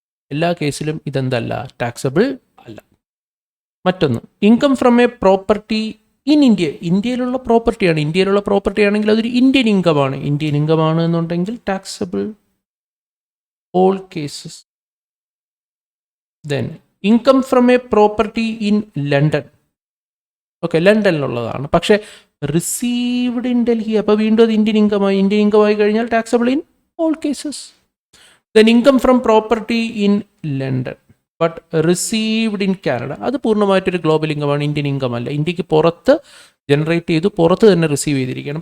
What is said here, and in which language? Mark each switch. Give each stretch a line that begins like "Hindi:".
Malayalam: എല്ലാ കേസിലും ഇതെന്തല്ല, ടാക്സബിൾ അല്ല. മറ്റൊന്ന്,
English: Income from a property in India.
Malayalam: ഇന്ത്യയിലുള്ള പ്രോപ്പർട്ടിയാണ്. ഇന്ത്യയിലുള്ള പ്രോപ്പർട്ടി ആണെങ്കിൽ അതൊരു ഇന്ത്യൻ ഇൻകമാണ്. ഇന്ത്യൻ ഇൻകമാണ് എന്നുണ്ടെങ്കിൽ taxable all cases.
English: Then income from a property in London.
Malayalam: Okay, ലണ്ടനിലുള്ളതാണ്, പക്ഷേ റിസീവ്ഡ് ഇൻ ഡൽഹി. അപ്പോൾ വീണ്ടും അത് ഇന്ത്യൻ ഇൻകമായി. ഇന്ത്യൻ ഇൻകമായി കഴിഞ്ഞാൽ
English: Taxable in all cases. Then income from property in London but received in Canada.
Malayalam: അത് പൂർണ്ണമായിട്ടൊരു global ഇൻകമാണ്, Indian income അല്ല. ഇന്ത്യക്ക് പുറത്ത് generate ചെയ്തു, പുറത്ത് തന്നെ റിസീവ് ചെയ്തിരിക്കുകയാണ്.